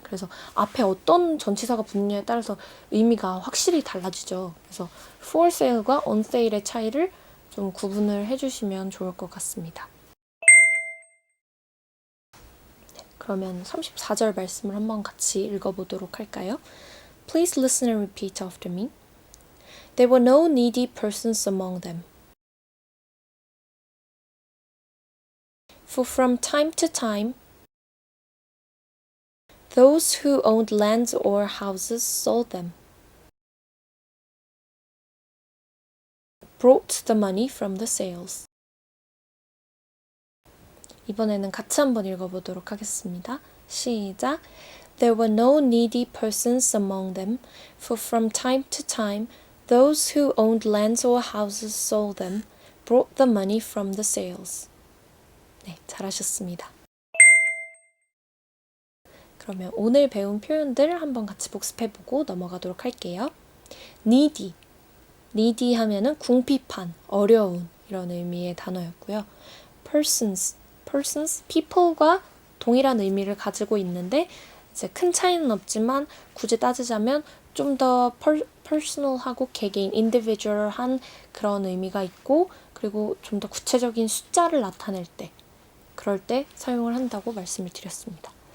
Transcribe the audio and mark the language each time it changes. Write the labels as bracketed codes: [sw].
[ko] 그래서 앞에 어떤 전치사가 붙느냐에 따라서 의미가 확실히 달라지죠. 그래서 for sale과 on sale의 차이를 좀 구분을 해주시면 좋을 것 같습니다. 네, 그러면 34절 말씀을 한번 같이 읽어보도록 할까요? [en] Please listen and repeat after me. There were no needy persons among them. For from time to time, those who owned lands or houses sold them, brought the money from the sales. [ko] 이번에는 같이 한번 읽어보도록 하겠습니다. 시작. [en] There were no needy persons among them, for from time to time, those who owned lands or houses sold them, brought the money from the sales. [ko] 네, 잘하셨습니다. 그러면 오늘 배운 표현들 한번 같이 복습해보고 넘어가도록 할게요. needy. needy 하면은 궁핍한, 어려운 이런 의미의 단어였고요. persons, people과 동일한 의미를 가지고 있는데 이제 큰 차이는 없지만 굳이 따지자면 좀 더 personal하고 개개인, individual한 그런 의미가 있고, 그리고 좀 더 구체적인 숫자를 나타낼 때, 그럴 때 사용을 한다고 말씀을 드렸습니다.